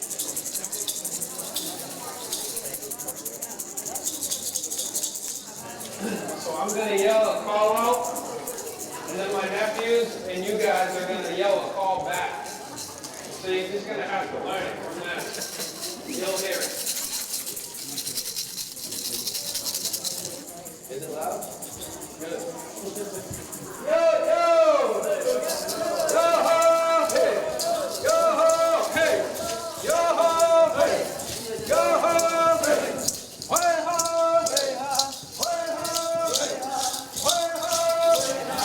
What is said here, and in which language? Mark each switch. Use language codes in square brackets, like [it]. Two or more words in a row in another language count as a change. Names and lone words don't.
[en] So I'm going to yell a call out, and then my nephews and you guys are going to yell a call back. So you're just going to have to learn it. We're going to you'll hear it. Is it loud? Good. Yo, yo! Yo ho, hey! Yo ho, hey! Yo ho, hey! Yo ho, hey! Hey ho, hey ha! Hey ho, hey ha! Hey ho, hey ha!